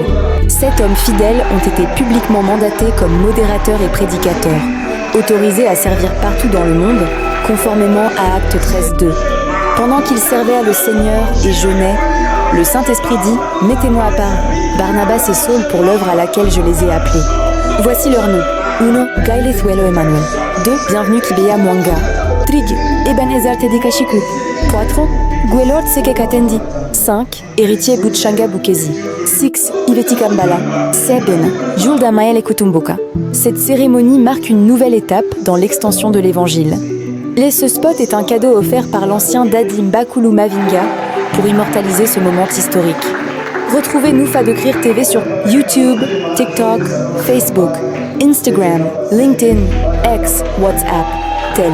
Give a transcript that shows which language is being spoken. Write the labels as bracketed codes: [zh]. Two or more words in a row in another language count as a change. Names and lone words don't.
[fr] 7 hommes fidèles ont été publiquement mandatés comme modérateurs et prédicateurs, autorisés à servir partout dans le monde, conformément à Acte 13.2. Pendant qu'ils servaient le Seigneur et jeûnaient, le Saint-Esprit dit « Mettez-moi à part Barnabas et Saul pour l'œuvre à laquelle je les ai appelés. Voici leurs noms. 1. Gailithuelo Emmanuel. 2. Bienvenue Kibeya Mwanga. 3. Ebenezer Tedikashiku. 4. Guelord Sekekatendi. 5. Héritier Butchanga Bukezi. 6. Iveti Kambala. 7. Jules Damael Ekutumboka. Cette cérémonie marque une nouvelle étape dans l'extension de l'Évangile. Ce spot est un cadeau offert par l'ancien Dadi Mbakulu Mavinga pour immortaliser ce moment historique. Retrouvez Noufa de Crier TV sur YouTube, TikTok, Facebook, Instagram, LinkedIn, X, WhatsApp, tel.